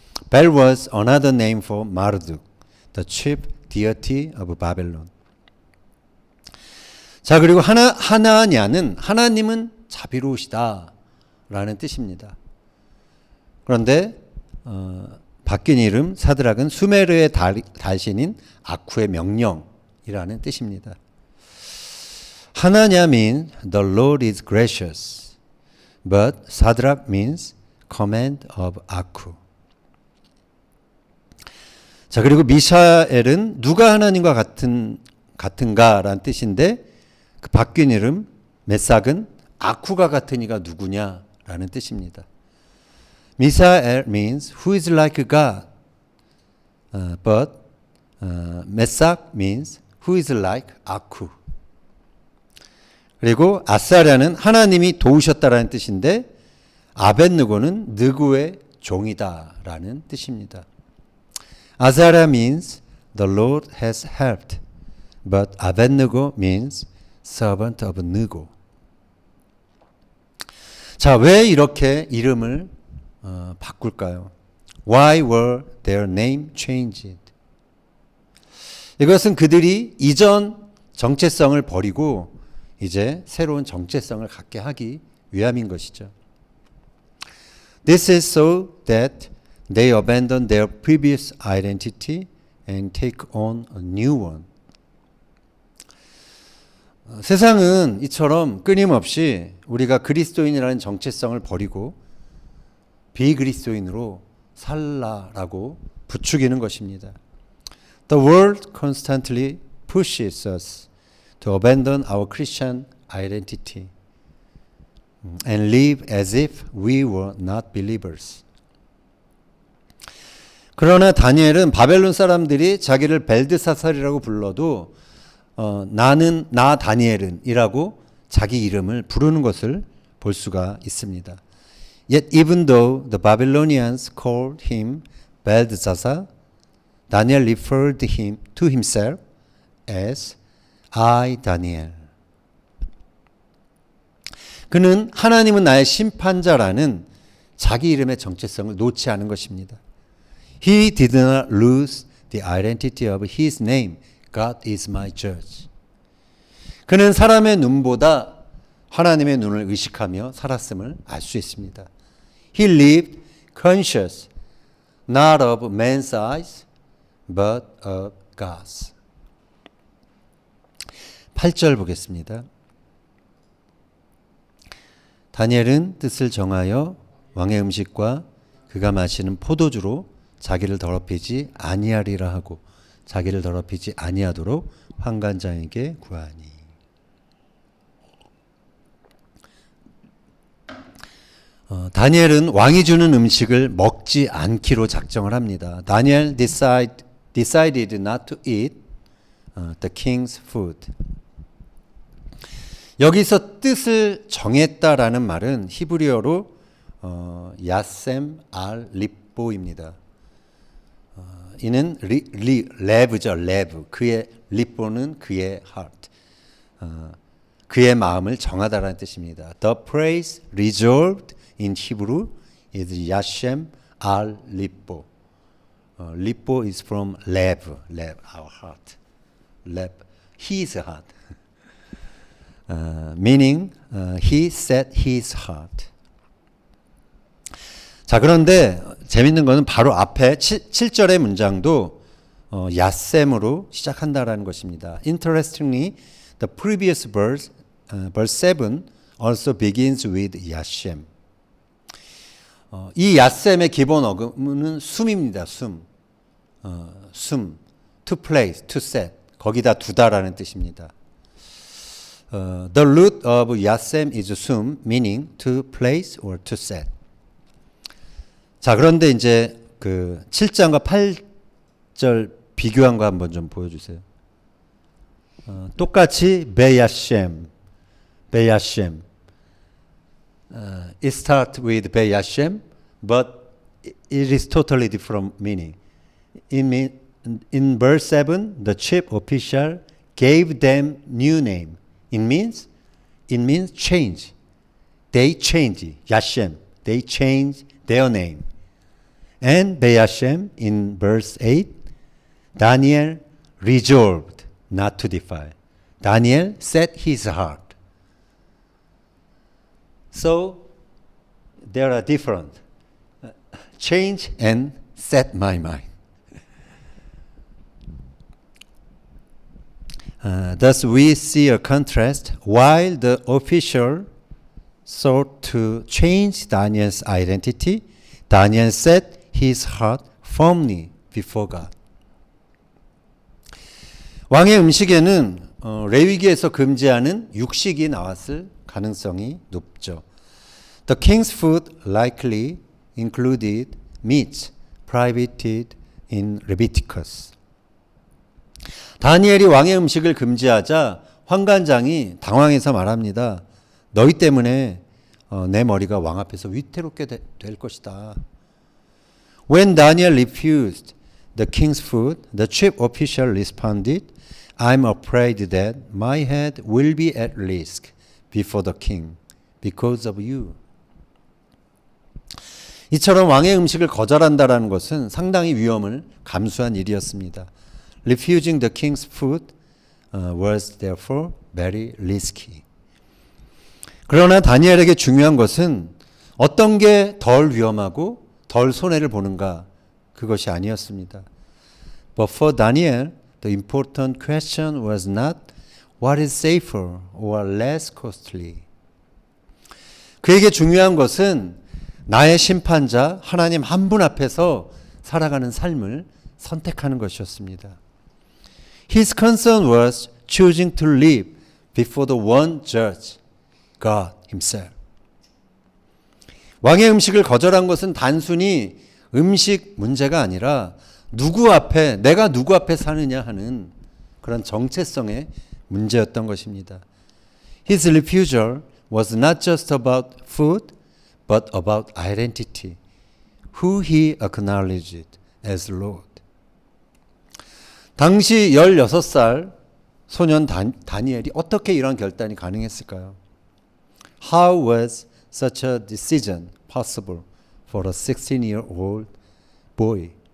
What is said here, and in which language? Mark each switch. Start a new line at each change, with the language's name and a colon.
English: Bel was another name for Marduk, the chief deity of Babylon.
Korean: 자, 그리고 하나냐는 하나님은 자비로우시다 라는 뜻입니다. 그런데 바뀐 이름 사드락은 수메르의 달신인 아쿠의 명령이라는 뜻입니다.
English: 하나냐 means the Lord is gracious, but 사드락 means command of 아쿠.
Korean: 자, 그리고 미샤엘은 누가 하나님과 같은가라는 뜻인데 그 바뀐 이름 메삭은 아쿠가 같은 이가 누구냐라는 뜻입니다.
English: 미사엘 means who is like God, but 메삭 means who is like 아쿠.
Korean: 그리고 아사랴는 하나님이 도우셨다라는 뜻인데 아벳느고는 느고의 종이다라는 뜻입니다.
English: 아사랴 means the Lord has helped, but 아벳느고 means servant of 느고.
Korean: 자, 왜 이렇게 이름을 바꿀까요?
English: Why were their name changed?
Korean: 이것은 그들이 이전 정체성을 버리고 이제 새로운 정체성을 갖게 하기 위함인 것이죠.
English: This is so that they abandon their previous identity and take on a new one.
Korean: 세상은 이처럼 끊임없이 우리가 그리스도인이라는 정체성을 버리고 비그리스도인으로 살라라고 부추기는 것입니다.
English: The world constantly pushes us to abandon our Christian identity and live as if we were not believers.
Korean: 그러나 다니엘은 바벨론 사람들이 자기를 벨드사살이라고 불러도 나 다니엘은이라고 자기 이름을 부르는 것을 볼 수가 있습니다.
English: Yet even though the Babylonians called him Belshazzar, Daniel referred him to himself as I, Daniel.
Korean: 그는 하나님은 나의 심판자라는 자기 이름의 정체성을 놓지 않은 것입니다.
English: He did not lose the identity of his name. God is my judge.
Korean: 그는 사람의 눈보다 하나님의 눈을 의식하며 살았음을 알 수 있습니다.
English: He lived conscious, not of man's eyes, but of God's.
Korean: 8절 보겠습니다. 다니엘은 뜻을 정하여 왕의 음식과 그가 마시는 포도주로 자기를 더럽히지 아니하리라 하고 자기를 더럽히지 아니하도록 환관장에게 구하니. 다니엘은 왕이 주는 음식을 먹지 않기로 작정을 합니다.
English: Daniel decided not to eat the king's food.
Korean: 여기서 뜻을 정했다라는 말은 히브리어로 야셈 알 립보입니다. 이는 레브죠, 레브. 그의 립보는 그의 heart. 그의 마음을 정하다라는 뜻입니다.
English: The praise resolved in Hebrew is Yashem al Lipo. Lipo is from lev, our heart. Lev, his heart. Meaning, he set his heart.
Korean: 자, 그런데 재밌는 거는 바로 앞에 7절의 문장도 야셈으로 시작한다라는 것입니다.
English: Interestingly, the previous verse 7 also begins with 야셈.
Korean: 이 야셈의 기본 어근은 숨입니다.
English: 숨. To place, to set.
Korean: 거기다 두다라는 뜻입니다.
English: The root of 야셈 is 숨, meaning to place or to set.
Korean: 자, 그런데 이제 그 7장과 8절 비교한 거 한번 좀 보여주세요. 똑같이 베야셈.
English: It starts with 베야셈, but it is totally different meaning. In verse 7, the chief official gave them new name. It means change. They change. Yashem. They change their name. And Be'Yashem in verse 8, Daniel resolved not to defile. Daniel set his heart. So there are different. Change and set my mind. Thus we see a contrast. While the official sought to change Daniel's identity, Daniel set his heart firmly before God.
Korean: 왕의 음식에는 레위기에서 금지하는 육식이 나왔을 가능성이 높죠.
English: The king's food likely included meats prohibited in Leviticus.
Korean: 다니엘이 왕의 음식을 금지하자 환관장이 당황해서 말합니다. 너희 때문에 내 머리가 왕 앞에서 위태롭게 될 것이다.
English: When Daniel refused the king's food, the chief official responded, I'm afraid that my head will be at risk before the king because of you.
Korean: 이처럼 왕의 음식을 거절한다라는 것은 상당히 위험을 감수한 일이었습니다.
English: Refusing the king's food was therefore very risky.
Korean: 그러나 다니엘에게 중요한 것은 어떤 게 덜 위험하고 덜 손해를 보는가 그것이 아니었습니다.
English: But for Daniel, the important question was not what is safer or less costly.
Korean: 그에게 중요한 것은 나의 심판자 하나님 한 분 앞에서 살아가는 삶을 선택하는 것이었습니다.
English: His concern was choosing to live before the one judge, God himself.
Korean: 왕의 음식을 거절한 것은 단순히 음식 문제가 아니라 내가 누구 앞에 사느냐 하는 그런 정체성의 문제였던 것입니다.
English: His refusal was not just about food, but about identity, who he acknowledged as Lord.
Korean: 당시 16살 소년 다니엘이 어떻게 이런 결단이 가능했을까요?
English: How was such a decision possible for a 16-year-old boy?